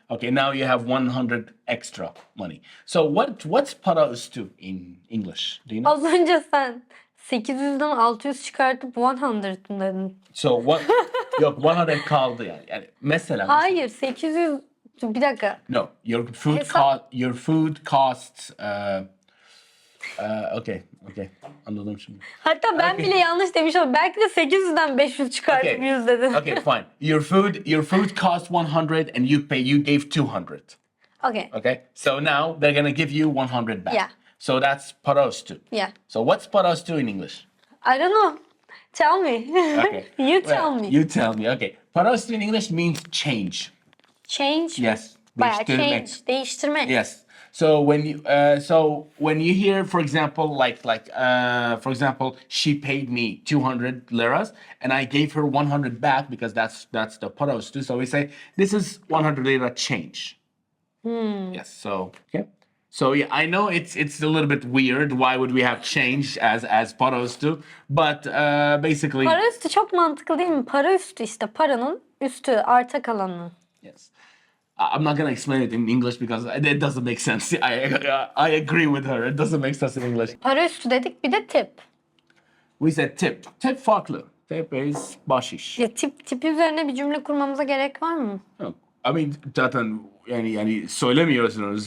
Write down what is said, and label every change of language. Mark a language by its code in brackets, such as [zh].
[en] Okay, now you have 100 extra money. So what's [tr] para üstü [en] in English? Do you know? [tr] Az önce sen 800'den 600 çıkartıp 100 mı dedin? [en] So what? [tr] Yok 100 kaldı yani. Yani mesela. Hayır, 800... Bir dakika. [en] No, your food costs. Okay. [tr] Anladım şimdi. Hatta ben bile yanlış demiş oldum. Belki de 800'den 500 çıkartıp [en] Okay. [tr] 100 dedin. [en] Okay, fine. Your food costs 100 and you gave 200. Okay. Okay, so now they're gonna give you 100 back. Yeah. So that's [tr] para üstü. [en] Yeah. So what's [tr] para üstü [en] in English? I don't know. Tell me. Okay. You tell Well, me. You tell me. Okay. [tr] Para üstü [en] in English means change. Change. Yes. [tr] Bayağı Değiştirmek. [en] change. [tr] Değiştirmek. [en] Yes. So when you hear, for example, for example, she paid me 200 liras, and I gave her 100 back because that's the parostu. So we say this is 100 lira change. Yes. So okay. So yeah, I know it's a little bit weird. Why would we have change as parostu? But basically, [tr] Para üstü çok mantıklı değil mi? Para üstü işte paranın üstü arta kalanı. [en] yes. I'm not gonna explain it in English because it doesn't make sense. I agree with her. It doesn't make sense in English. [tr] Para üstü dedik bir de tip. [en] We said tip. [tr] Tip farklı. [en] Tip is [tr] bahşiş. Ya tip üzerine bir cümle kurmamıza gerek var mı? [en] I mean [tr] zaten yani söylemiyorsunuz.